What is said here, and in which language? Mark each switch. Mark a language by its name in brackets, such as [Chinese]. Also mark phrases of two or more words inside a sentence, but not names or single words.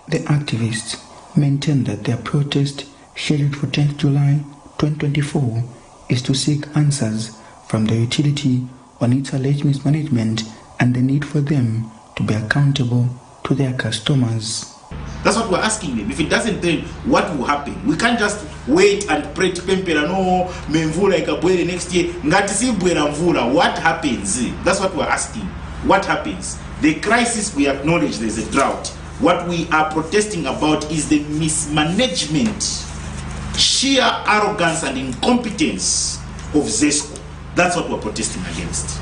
[English] The activists maintain that their protest, scheduled for 10th July 2024, is to seek answers from the utility on its alleged mismanagement and the need for them to be accountable to their customers. That's what we're asking them. If it doesn't, then what will happen? We can't just wait and pray to Pempera, no, [Nyanja] memvula ikabwele [English] next year. [Nyanja] Ngatisi bwera mvula. [English] What happens? That's what we're asking. What happens? The crisis, we acknowledge there's a drought. What we are protesting about is the mismanagement sheer arrogance and incompetence of Zesco. That's what we're protesting against.